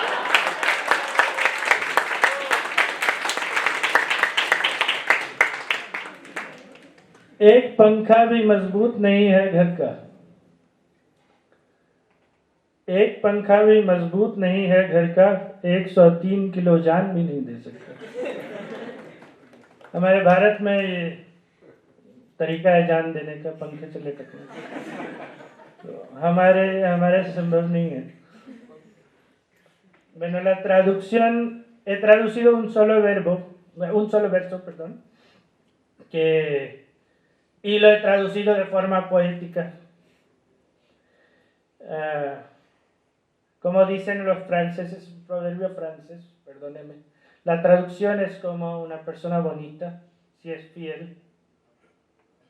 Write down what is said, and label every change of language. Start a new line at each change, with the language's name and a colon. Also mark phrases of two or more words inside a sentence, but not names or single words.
Hindi: एक पंखा भी मजबूत नहीं है घर का, एक पंखा भी मजबूत नहीं है घर का, 103 किलो जान भी नहीं दे सकता। हमारे भारत में ये तरीका है जान देने का, पंखे से लटकने का, तो हमारे से संभव नहीं है।
Spanish: Bueno, la traducción, he traducido un solo verso, perdón, y lo he traducido de forma poética. Como dicen los franceses, un proverbio francés, perdóneme, la traducción es como una persona bonita, si es fiel.